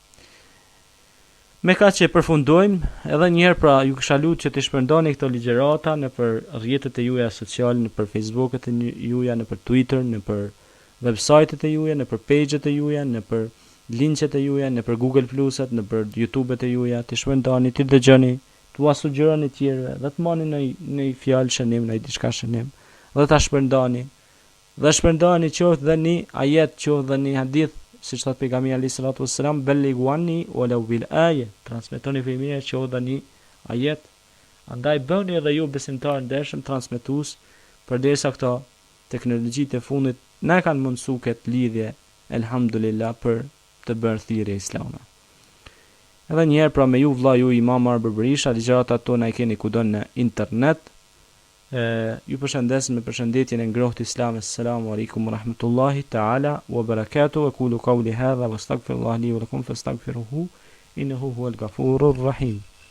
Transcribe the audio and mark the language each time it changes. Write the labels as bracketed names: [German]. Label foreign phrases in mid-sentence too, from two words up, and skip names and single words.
[Albanian] Me ka që përfundojmë, edhe njëherë pra ju kisha lutur që të shpërndani këto ligjërata në për rrjetet e juaja sociale, në për Facebooket e juaja, në për Twitter, në për websajtet e juaja, në për paget e juaja, në për linqet e juaja, në për Google Pluset, në për YouTubet e juaja, të shpërndani, të dëgjoni, të ua sugjeroni tjerëve, dhe të mani në fjalë shënim, në diçka shënim, dhe ta shpërndani. Dhe shpërndani qoftë dhe një ajet, qoftë dhe një hadith, siç thot pejgamberi [Arabic] عليه الصلاة والسلام, بلغوا عني ولو بآية, [Albanian] transmetoni fëmijë qoftë dhe një ajet. Andaj bëni edhe ju besimtar ndershëm transmetues, përderisa këto teknologjitë e fundit na kanë mundsuar këtë lidhje, elhamdulillah, për të bërë thirrje islame. Edhe një herë pra me ju vëlla ju Imam Arber Berisha, ligjëratat tona i keni kudo në internet. Ju përshëndesim me përshëndetjen e ngrohtë islame. [Arabic] السلام عليكم ورحمة الله تعالى وبركاته. أقول قولي هذا وأستغفر الله لي ولكم فاستغفروه إنه هو الغفور الرحيم.